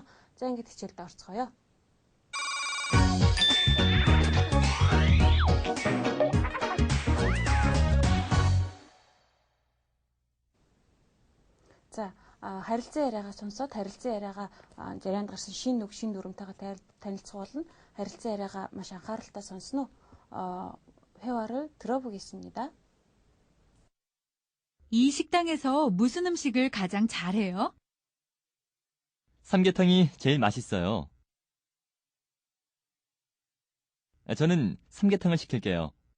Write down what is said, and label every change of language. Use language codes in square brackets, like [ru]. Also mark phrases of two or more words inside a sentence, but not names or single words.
[mn] За ингээд хичээлд орцгоё. За харилцан яриагаа сонсоод харилцан яриагаа ярианд гарсан шинэ үг, шинэ дүрмтэйгээ танилцах болно. харилцан яриагаа маш анхааралтай сонсно. [ko] 회화를 들어보겠습니다. 이 식당에서 무슨 음식을 가장 잘해요? 삼계탕이 제일 맛있어요. 저는 삼계탕을 시킬게요.